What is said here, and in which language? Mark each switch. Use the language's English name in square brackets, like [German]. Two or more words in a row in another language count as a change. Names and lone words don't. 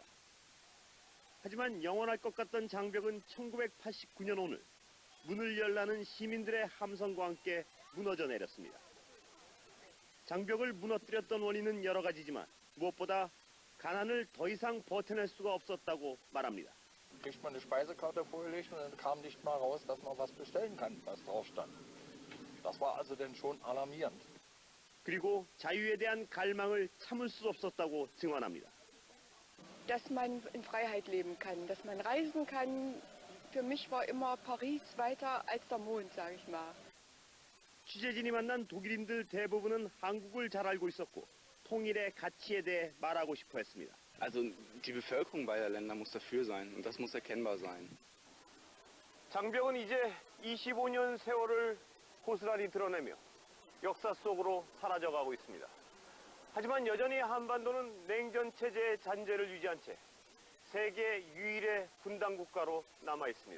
[Korean] 하지만 영원할 것 같던 장벽은 1989년 오늘 문을 열라는 시민들의 함성과 함께 무너져 내렸습니다. 장벽을 무너뜨렸던 원인은 여러 가지지만 무엇보다 가난을 더 이상 버텨낼 수가 없었다고 말합니다. [German] Kriegt man eine Speisekarte vorgelegt und dann kam nicht mal raus, dass man was bestellen kann, was drauf stand. Das war also dann schon alarmierend. [Korean] 그리고 자유에 대한 갈망을 참을 수 없었다고 증언합니다. [German] Dass man in Freiheit leben kann, dass man reisen kann. Für mich war immer Paris weiter als der Mond, sage ich mal. [Korean] 취재진이 만난 독일인들 대부분은 한국을 잘 알고 있었고 통일의 가치에 대해 말하고 싶어 했습니다. [German] Also die Bevölkerung beider Länder muss dafür sein und das muss erkennbar sein. [Korean] 장벽은 이제 25년 세월을 고스란히 드러내며 역사 속으로 사라져가고 있습니다. 하지만 여전히 한반도는 냉전 체제의 잔재를 유지한 채 세계 유일의 분단 국가로 남아 있습니다.